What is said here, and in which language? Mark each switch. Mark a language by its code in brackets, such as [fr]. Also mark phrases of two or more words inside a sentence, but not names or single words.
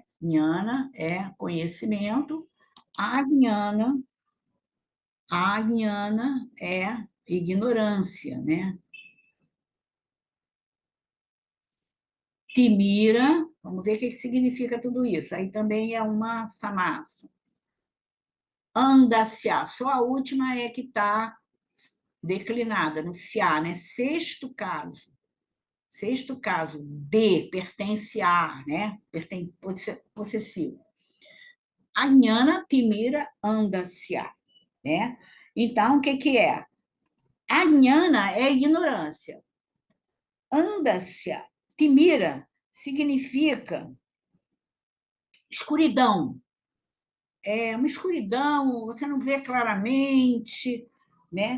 [pt] Jnana é conhecimento. Ajnana é ignorância, né? Timira, vamos ver o que significa tudo isso. Aí também é uma samasa. Andasya, só a última é que está declinada, no Sia, né? Sexto caso. Sexto caso, de, pertence a, né? Possessivo. [sa] अज्ञान तिमिर अन्धस्य, [pt] né? Então, o que é? Ajnana é ignorância. [sa] अन्धस्य तिमिर, [pt] significa escuridão. É uma escuridão, você não vê claramente, né?